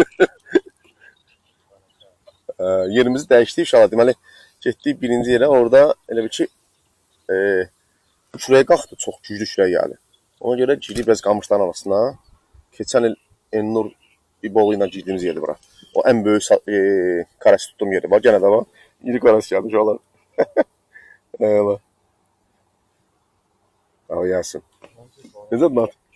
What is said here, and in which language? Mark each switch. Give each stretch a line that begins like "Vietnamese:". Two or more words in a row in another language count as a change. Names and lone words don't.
Azerbaijani: Yerimizi dəyişdik inşallah. Deməli, getdik birinci yerə, orada elə bir ki kürəyə qalxdı, çox güclü kürəyə gəldi. Ona görə girdik biraz qamışların arasına. Keçən il Ennur bir bolu ilə girdiyimiz yerdir bura. O ən böyük karası tutduğum yeri var.
Turkish: Gene de var. İri karası geldi şu an. Eyvallah. Al gelsin. Ne zaman?